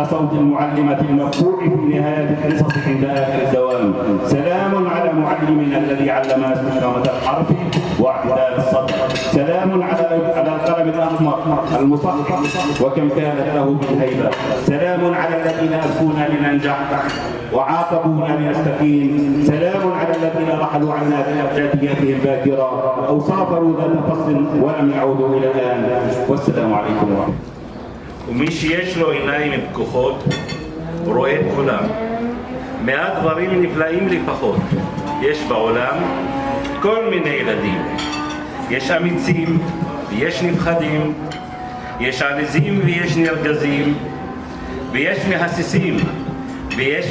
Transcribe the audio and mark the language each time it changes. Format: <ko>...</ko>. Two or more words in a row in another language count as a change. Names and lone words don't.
<ar>صوت المعلمة المرفوع في نهاية الحصص عند آخر الدوام، سلام على معلمنا الذي علمنا استقامة الحرف واعتدال الصدر، سلام على القلم الأحمر المصحح وكم كانت له من هيبة، سلام على الذين ألفونا لننجح وعاقبونا لنستقيم، سلام على الذين رحلوا عنا بأبجدياتهم باكرة أو سافروا ذات فصل ولم يعودوا إلى الآن، والسلام عليكم ورحمة الله.</ar> <he>ומי שיש לו עיניים פקוחות רואה את כולם. מעט דברים נפלאים לפחות יש בעולם, כל מיני ילדים. יש אמיצים ויש נפחדים, יש עליזים ויש נרגזים, ויש מהססים ויש</he>